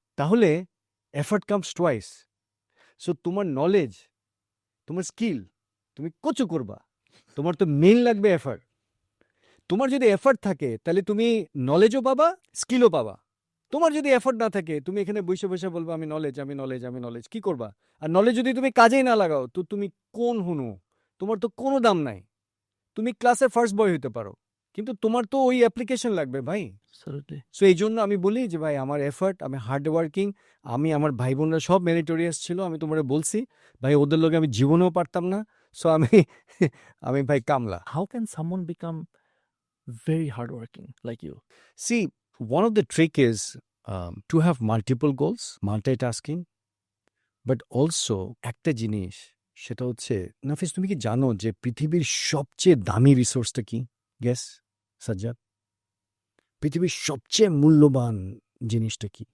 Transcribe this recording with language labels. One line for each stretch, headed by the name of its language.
English: তাহলে effort comes twice.
Bangla: So তোমার knowledge, তোমার স্কিল তুমি কচু করবা, তোমার তো মেইন লাগবে এফর্ট। তোমার যদি এফর্ট থাকে তাহলে তুমি নলেজও পাবা, স্কিলও পাবা। তোমার যদি এফর্ট না থাকে, তুমি এখানে বসে বসে বলবো আমি নলেজ, আমি নলেজ, আমি নলেজ, কি করবা? আর নলেজ যদি তুমি কাজেই না লাগাও তো তুমি কোন হুনু, তোমার তো কোনো দাম নাই। তুমি ক্লাসের ফার্স্ট বয় হতে পারো, কিন্তু তোমার তো ওই অ্যাপ্লিকেশন লাগবে ভাই। সো এই জন্য আমি বলি যে ভাই আমার এফর্ট, আমি হার্ড ওয়ার্কিং, আমি আমার ভাই বোনরা সব মেরিটোরিয়াস ছিল। আমি তোমার বলছি ভাই ওদের লোকে আমি জীবনেও পারতাম না। সো আমি ভাই কামলা।
English: How can someone become very hardworking like you? See, one of the trick is to have multiple goals, multitasking, but also
Bangla: একটা জিনিস, সেটা হচ্ছে নাফিস তুমি কি জানো যে পৃথিবীর সবচেয়ে দামি রিসোর্সটা কি? গেস সাজ্জাদ, পৃথিবীর সবচেয়ে মূল্যবান জিনিসটা কি?